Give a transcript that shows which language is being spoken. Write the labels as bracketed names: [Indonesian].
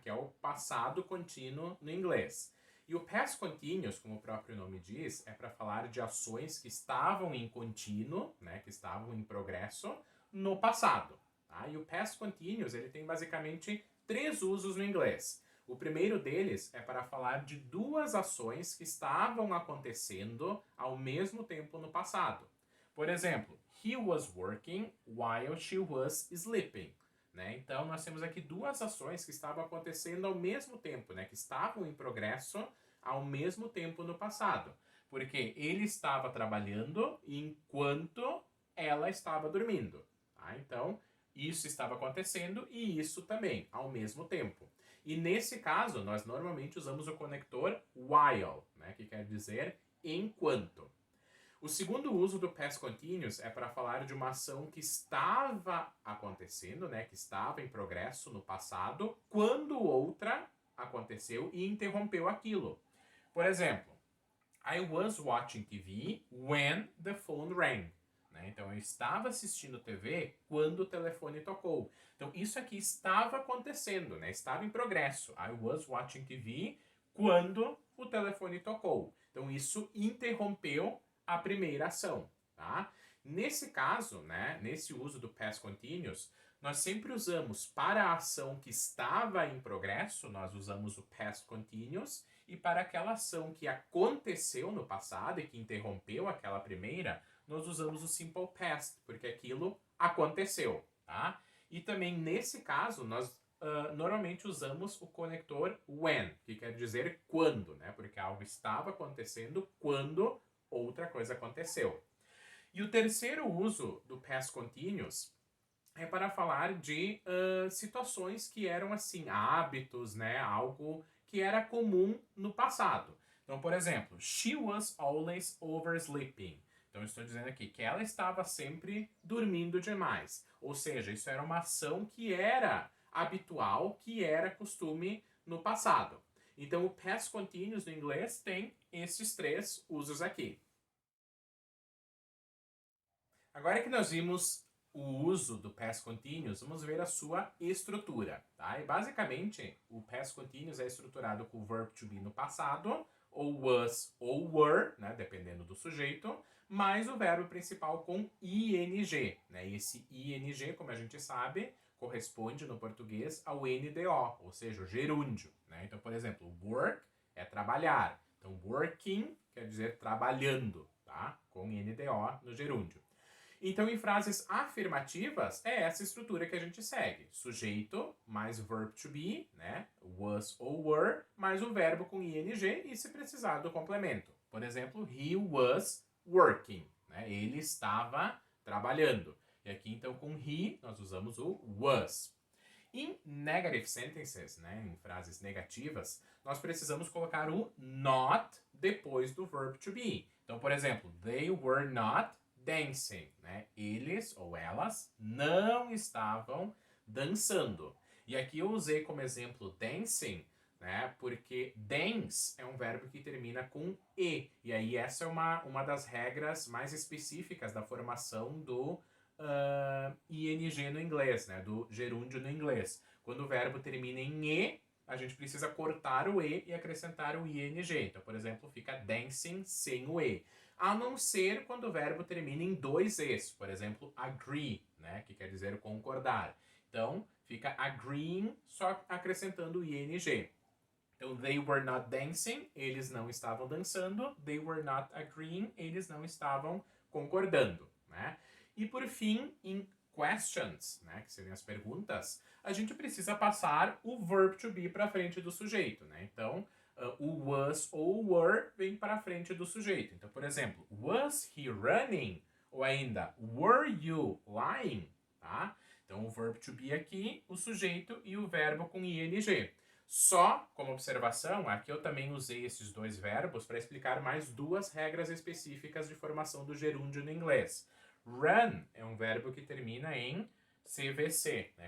[Portuguese] Que é o passado contínuo no inglês. E o past continuous, como o próprio nome diz, é para falar de ações que estavam em contínuo, né? Que estavam em progresso no passado. Tá? E o past continuous ele tem basicamente 3 usos no inglês. O primeiro deles é para falar de 2 ações que estavam acontecendo ao mesmo tempo no passado. Por exemplo, [English] he was working while she was sleeping. [Portuguese] Né? Então, nós temos aqui 2 ações que estavam acontecendo ao mesmo tempo, né? Que estavam em progresso ao mesmo tempo no passado. Porque ele estava trabalhando enquanto ela estava dormindo. Tá? Então, isso estava acontecendo e isso também, ao mesmo tempo. E nesse caso, nós normalmente usamos o conector while, né? Que quer dizer enquanto. O segundo uso do past continuous é para falar de uma ação que estava acontecendo, né, que estava em progresso no passado, quando outra aconteceu e interrompeu aquilo. Por exemplo, [English] I was watching TV when the phone rang. [Portuguese] Né? Então, eu estava assistindo TV quando o telefone tocou. Então, isso aqui estava acontecendo, né? Estava em progresso. [English] I was watching TV [Portuguese] quando o telefone tocou. Então, isso interrompeu a primeira ação, tá? Nesse caso, né, nesse uso do past continuous, nós sempre usamos para a ação que estava em progresso, nós usamos o past continuous, e para aquela ação que aconteceu no passado e que interrompeu aquela primeira, nós usamos o simple past, porque aquilo aconteceu, tá? E também nesse caso, nós normalmente usamos o conector when, que quer dizer quando, né? Porque algo estava acontecendo quando outra coisa aconteceu. E o terceiro uso do past continuous é para falar de situações que eram assim, hábitos, né? Algo que era comum no passado. Então, por exemplo, [English] she was always oversleeping. [Portuguese] Então, eu estou dizendo aqui que ela estava sempre dormindo demais. Ou seja, isso era uma ação que era habitual, que era costume no passado. Então, o past continuous no inglês tem esses 3 usos aqui. Agora que nós vimos o uso do past continuous, vamos ver a sua estrutura. Tá? E basicamente, o past continuous é estruturado com o verb to be no passado, ou was ou were, né, dependendo do sujeito, mais o verbo principal com ing. Né? E esse ing, como a gente sabe, corresponde no português ao NDO, ou seja, o gerúndio. Né? Então, por exemplo, work é trabalhar. Então, working quer dizer trabalhando, tá? Com NDO no gerúndio. Então, em frases afirmativas, é essa estrutura que a gente segue. Sujeito mais verb to be, né? Was ou were, mais o verbo com ing e, se precisar, do complemento. Por exemplo, [English] he was working. [Portuguese] Né? Ele estava trabalhando. E aqui, então, com he, nós usamos o was. Em negative sentences, né, em frases negativas, nós precisamos colocar o not depois do verb to be. Então, por exemplo, [English] they were not dancing. [Portuguese] Né? Eles ou elas não estavam dançando. E aqui eu usei como exemplo dancing, né, porque dance é um verbo que termina com e. E aí essa é uma das regras mais específicas da formação do ing no inglês, né? Do gerúndio no inglês. Quando o verbo termina em e, a gente precisa cortar o e e acrescentar o ing. Então, por exemplo, fica dancing sem o e. A não ser quando o verbo termina em 2 es. Por exemplo, agree, né? Que quer dizer concordar. Então, fica agreeing, só acrescentando o ing. Então, [English] they were not dancing, [Portuguese] eles não estavam dançando. [English] They were not agreeing, [Portuguese] eles não estavam concordando, né? E por fim, em questions, né, que seriam as perguntas, a gente precisa passar o verb to be para frente do sujeito, né? Então, o was ou were vem para frente do sujeito. Então, por exemplo, [English] was he running? [Portuguese] Ou ainda, [English] were you lying? [Portuguese] Tá? Então, o verb to be aqui, o sujeito e o verbo com ing. Só, como observação, aqui eu também usei esses dois verbos para explicar mais duas regras específicas de formação do gerúndio no inglês. Run é um verbo que termina em CVC, né?